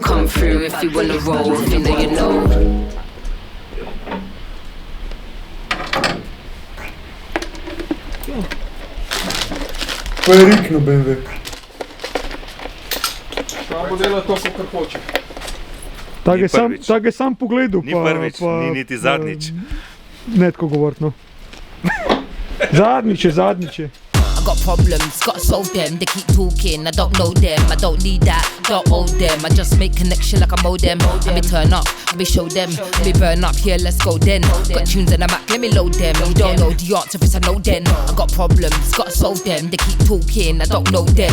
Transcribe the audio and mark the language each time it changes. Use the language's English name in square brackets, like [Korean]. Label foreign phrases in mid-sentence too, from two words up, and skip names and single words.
[English] Come through if you wanna roll if you know you know. [Slovenian] Pa je rikno BMW. Samo dela to, kar hoče. Tak je sam pogledal. Ni prvič, ni niti zadnjič. Ne tako govorit, no. Zadnjič je. [English] Got problems, gotta solve them. They keep talking, I don't know them. I don't need that, don't owe them. I just make connection like a modem. Let me turn up, let me show them. Let me burn up, yeah, let's go then. Got tunes in the Mac, let me load them. You don't know the answer, it's a no then. I got problems, gotta solve them. They keep talking, I don't know them.